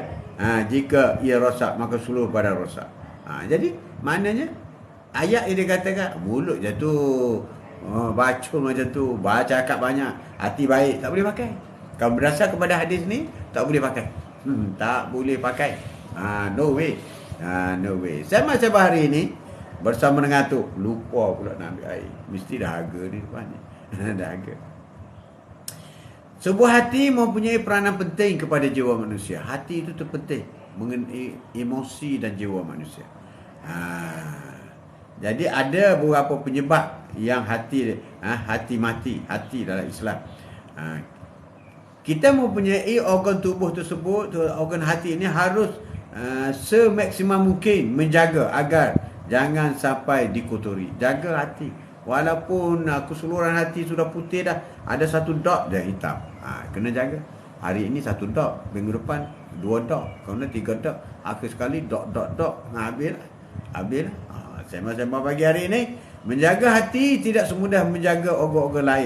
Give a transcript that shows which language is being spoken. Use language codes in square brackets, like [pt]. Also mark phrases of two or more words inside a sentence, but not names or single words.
[ms] Jika ia rosak, maka seluruh badan rosak. Jadi maknanya ayat yang dikatakan mulut je tu bacul macam tu, baca cakap banyak, hati baik, tak boleh pakai. Kalau berdasar kepada hadis ni, tak boleh pakai. Tak boleh pakai. [en] No way. [ms] Saya hari ini bersama dengan tu, lupa pula nak ambil air. Mesti dah harga ni depan ni. Dah harga. Sebuah hati mempunyai peranan penting kepada jiwa manusia. Hati itu terpenting mengenai emosi dan jiwa manusia. Jadi ada beberapa penyebab yang hati mati, hati dalam Islam. Kita mempunyai organ tubuh tersebut, organ hati ini harus semaksimum mungkin menjaga agar jangan sampai dikotori. Jaga hati. Walaupun keseluruhan hati sudah putih dah, ada satu dot dia hitam. Kena jaga. Hari ini satu dot, minggu depan 2 dot, kemudian 3 dot, akhir sekali dot. Habis lah. Sembang pagi hari ini, menjaga hati tidak semudah menjaga organ-organ lain.